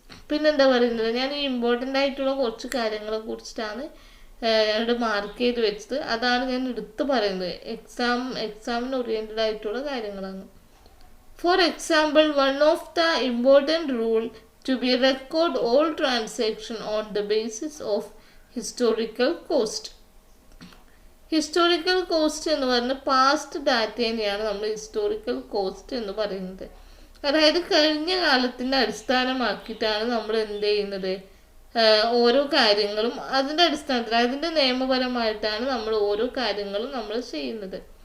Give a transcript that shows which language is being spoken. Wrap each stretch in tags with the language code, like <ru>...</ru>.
<ml>പിന്നെന്താ പറയുന്നത്, ഞാൻ ഈ ഇമ്പോർട്ടൻ്റ് ആയിട്ടുള്ള കുറച്ച് കാര്യങ്ങളെ കുറിച്ചിട്ടാണ് ഞാനിവിടെ മാർക്ക് ചെയ്ത് വെച്ചത്. അതാണ് ഞാൻ എടുത്ത് പറയുന്നത്. എക്സാമിന് ഓറിയൻറ്റഡ് ആയിട്ടുള്ള കാര്യങ്ങളാണ്.</ml> <en>For example, one of the important rule to be record all transaction on the basis of historical cost.</en> <ml>Historical cost എന്ന് പറഞ്ഞാൽ പാസ്റ്റ് ഡാറ്റേനെയാണ് നമ്മൾ ഹിസ്റ്റോറിക്കൽ കോസ്റ്റ് എന്ന് പറയുന്നത്. അതായത് കഴിഞ്ഞ കാലത്തിൻ്റെ അടിസ്ഥാനമാക്കിയിട്ടാണ് നമ്മൾ എന്ത് ചെയ്യുന്നത്, ഓരോ കാര്യങ്ങളും അതിൻ്റെ അടിസ്ഥാനത്തിൽ അതിൻ്റെ നിയമപരമായിട്ടാണ് നമ്മൾ ഓരോ കാര്യങ്ങളും നമ്മൾ ചെയ്യുന്നത്.</ml>